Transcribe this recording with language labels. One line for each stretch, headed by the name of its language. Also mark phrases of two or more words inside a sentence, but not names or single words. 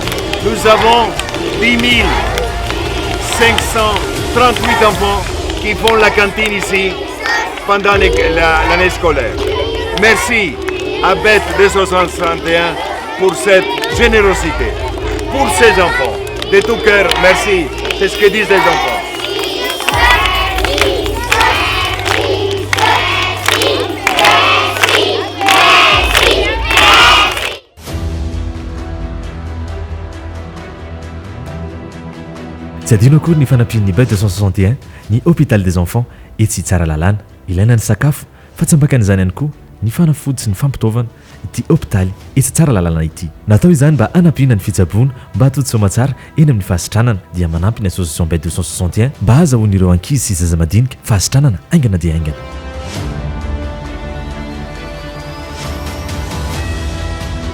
French: Nous avons 10 538 enfants qui font la cantine ici pendant l'année scolaire. Merci à Bet 261 pour cette générosité, pour ces enfants. De tout cœur, merci. C'est ce que disent les enfants.
Malagasy: Tsy adino akory ny fanampian'ny Bet 261 ny
French: hôpital des enfants
Malagasy: etsy tsara lalàna. Ilaina ny sakafo fa tsy ambakan'izany ihany koa ny fanafody sy ny fampitaovana ity hôpitaly etsy tsara lalàna ity. Natao izany mba hanampiana ny fitsaboana mba hatody soamatsara eny amin'ny fahasitranana dia manampy ny association Bet 261 mba ahazahoan'ireo ankizy sy zaza madinika fahasitranana aingana dia aingana.